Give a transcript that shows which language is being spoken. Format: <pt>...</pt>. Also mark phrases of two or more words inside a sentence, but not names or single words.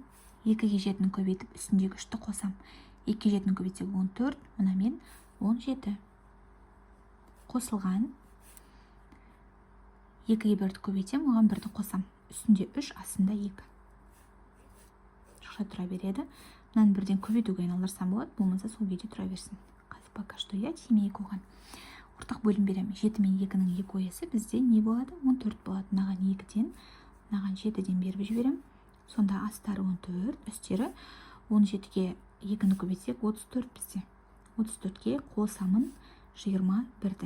<kk>2-ге 7-ні көбейтіп, үстіндегі 3-ті қосам. 2-ге 7-ні көбейтсек 14, мына мен 17. Қосылған. 2-ге 1-ді көбейтем, оған 1-ді қосам. Үстінде 3, астында 2. Жақша тұра береді. Мынаны 1-ден көбейтуге айналдырсам болады, болмаса сол күйде тұра берсін. Қазір</kk> <ru>пока что</ru> <kk>я тимейік оған. Ортақ бөлім берем. 7 мен 2-ның 2 ойысы бізде не болады? 14 болады. Мынаған 2-ден, мынаған 7-ден беріп жіберем. Сонда астары 14, үстері 17-ге 2-ні көбейтсек 34 бізде. 34-ге қосамын 21-ді.</kk>